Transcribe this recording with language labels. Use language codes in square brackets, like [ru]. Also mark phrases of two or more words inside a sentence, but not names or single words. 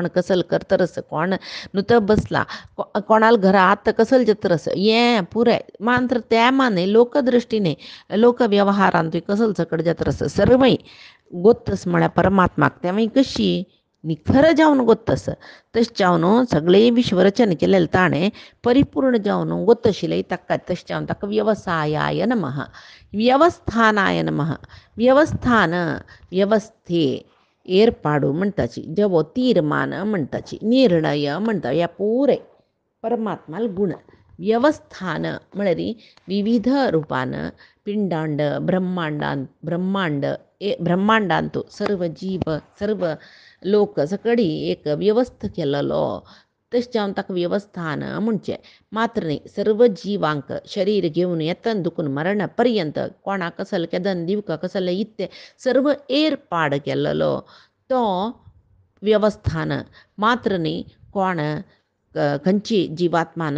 [kok] कसलो करतर आसा कोण नुतं बसला कोणाल घरा आत्ता कसलो जत्र आसा हें पुराय मात्र त्या माने लोकदृश्टीने लोकव्यवहारांत कसलो सकड जत्र आसा सर्वय गोत्तस म्हळ्यार परमात्माक तेवूय कशी निखर जावन गोत्तस तशें जावन सगळे विश्वरचन केलेलें ताणें परिपूर्ण जावन गोत्त आशिल्लें ताका तशें जावन ताका [sa] व्यवसायाय नमः व्यवस्थानाय नमः [kok] व्यवस्थान व्यवस्थे ಏರ್ಪಾಡು म्हणटाची जेवो तीर्मान म्हणटाची निर्णय म्हणटा ह्या पुरे परमात्माल गुण व्यवस्थान म्हळ्यार विविध रूपान पिंडांड ब्रह्मांडांत सर्व जीव सर्व लोक सकडी एक व्यवस्थ केलेलो तशें जावन ताका व्यवस्थान म्हणचें मात्र न्ही सर्व जिवांक शरीर घेवन येतन दुखून मरणा पर्यंत कोणाक कसलें केदन दिवका कसलें इत्तें सर्व एर्पाड केल्लो तो व्यवस्थान मात्र न्ही कोण खंयची जिवात्मान